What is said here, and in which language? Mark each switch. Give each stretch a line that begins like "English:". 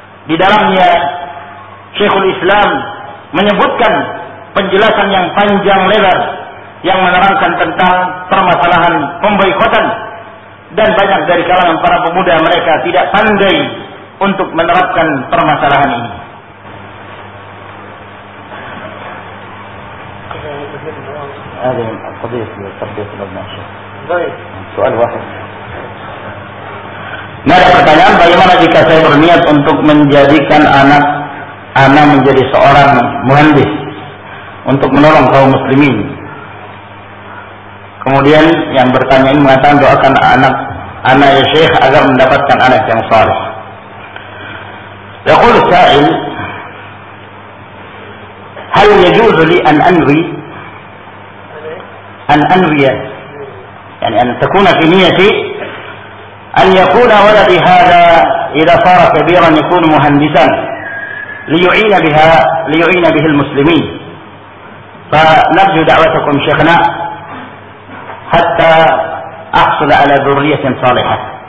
Indonesian: Di dalamnya Syekhul Islam menyebutkan penjelasan yang panjang lebar yang menerangkan tentang permasalahan pemboikotan, dan banyak dari kalangan para pemuda mereka tidak pandai untuk menerapkan permasalahan ini.
Arabic: هذه القضية التربية للناشئ. سؤال واحد. ماذا
Indonesian: pertanyaan? Bagaimana jika saya berniat untuk menjadikan anak ana menjadi seorang muhandis untuk menolong kaum muslimin? Kemudian yang bertanya ini mengatakan doakan anak ana ya syekh agar mendapatkan anak yang saleh.
Arabic: يقول السائل هل يجوز لي أن أنوي أن أنوي يعني أن تكون في نيتي أن يكون ولدي هذا إذا صار كبيرا يكون مهندسا ليعين بها ليعين به المسلمين فنرجو دعوتكم شيخنا حتى أحصل على ذرية صالحة.